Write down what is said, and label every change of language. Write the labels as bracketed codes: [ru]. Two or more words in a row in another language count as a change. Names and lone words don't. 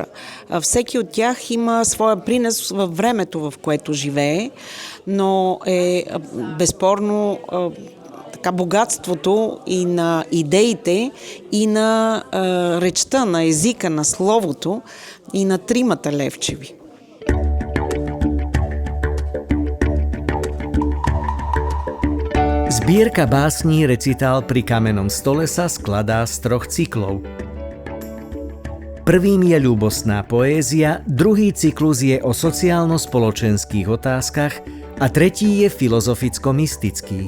[bg] Всеки от тях има своя принос във времето, в което живее, но е безспорно така богатството и на идеите, и на речта, на езика, на словото и на тримата Левчеви. [sk] Zbierka básní Recitál pri kamennom stole sa skladá z 3 cyklov. Prvým je ľúbostná poézia, druhý cyklus je o sociálno-spoločenských otázkach a tretí je filozoficko-mystický.